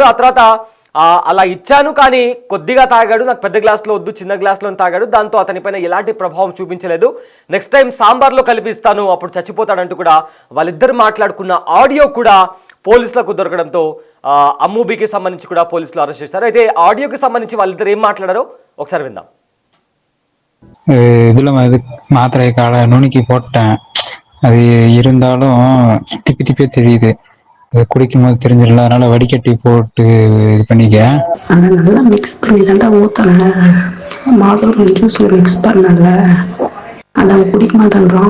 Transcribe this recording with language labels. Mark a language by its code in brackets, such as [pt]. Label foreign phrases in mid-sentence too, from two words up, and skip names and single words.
[te] ఆ తర్వాత అలా ఇచ్చాను కానీ కొద్దిగా తాగాడు, నాకు పెద్ద గ్లాస్లో వద్దు చిన్న గ్లాస్లో తాగాడు, దాంతో అతనిపైన ఎలాంటి ప్రభావం చూపించలేదు, [en] next time [te] సాంబార్లో కలిపిస్తాను అప్పుడు చచ్చిపోతాడంటూ కూడా వాళ్ళిద్దరు మాట్లాడుకున్న ఆడియో కూడా పోలీసులకు దొరకడంతో అమ్ముబికి సంబంధించి కూడా పోలీసులు అరెస్ట్ చేశారు. అయితే ఆడియోకి సంబంధించి వాళ్ళిద్దరు ఏం మాట్లాడారో ఒకసారి విందాం. [ta] இதுல மாத்திரை காலை நுணுக்கி போட்டேன், அது இருந்தாலும் திப்பி திப்பியே தெரியுது, குடிக்கும் போது தெரிஞ்சிடல, அதனால வடிகட்டி போட்டு இது பண்ணிக்க. அதை நல்லா மிக்ஸ் பண்ணி தாண்டா ஊற்றல, மாதுளை ஜூஸில் மிக்ஸ் பண்ணல, அதை அவன் குடிக்க மாட்டேன்றான்.